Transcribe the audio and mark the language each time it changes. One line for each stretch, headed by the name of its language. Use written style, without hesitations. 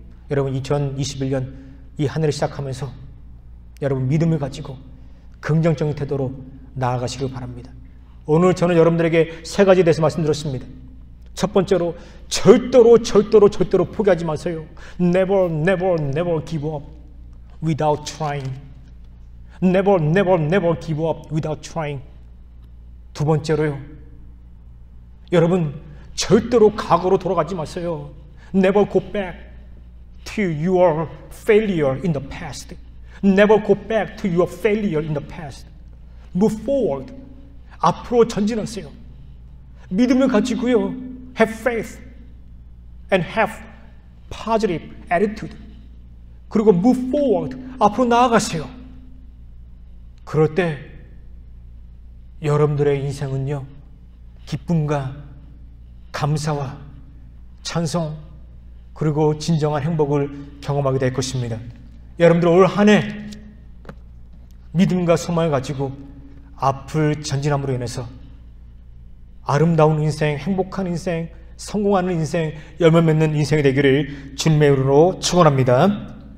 Korean: 여러분, 2021년 이 한 해를 시작하면서 여러분 믿음을 가지고 긍정적인 태도로 나아가시길 바랍니다. 오늘 저는 여러분들에게 세 가지에 대해서 말씀드렸습니다. 첫 번째로 절대로 포기하지 마세요.
English: Never give up without trying. Never give up without trying.
Korean: 두 번째로요, 여러분 절대로 과거로 돌아가지 마세요.
English: Never go back to your failure in the past. Never go back to your failure in the past. Move forward.
Korean: 앞으로 전진하세요. 믿음을 가지고요,
English: have faith and have positive attitude.
Korean: 그리고
English: move forward.
Korean: 앞으로 나아가세요. 그럴 때 여러분들의 인생은요, 기쁨과 감사와 찬송 그리고 진정한 행복을 경험하게 될 것입니다. 여러분들 올 한 해 믿음과 소망을 가지고 앞을 전진함으로 인해서 아름다운 인생, 행복한 인생, 성공하는 인생, 열매 맺는 인생이 되기를 주님의 이름으로 축원합니다.